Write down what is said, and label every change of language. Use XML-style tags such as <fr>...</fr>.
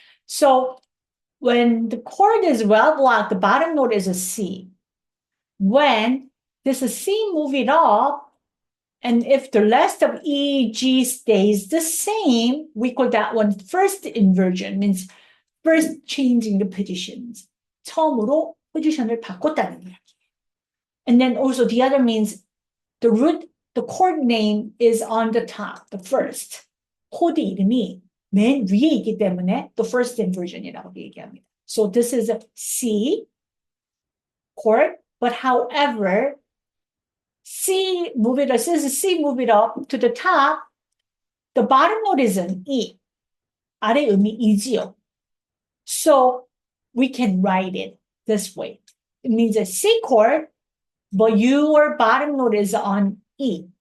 <en>So when the chord is well blocked, the bottom note is a C. When this is C, move it up, and if the rest of E, G stays the same, we call that one first inversion, means first changing the positions.</en> <ko>처음으로 포지션을 바꿨다는 이야기.</ko> <en>And then also the other means the root, the chord name is on the top, the first.</en> <ko>코드 이름이 맨 위에 있기 때문에</ko> <en>the first inversion</en> <ko>이라고 얘기합니다.</ko> <en>So this is a C chord, but however, C, move it up to the top, the bottom note is an E.</en> <ko>아래 음이 E지요.</ko> <en>So we can write it this way. It means a C chord, but your bottom note is on E.</en>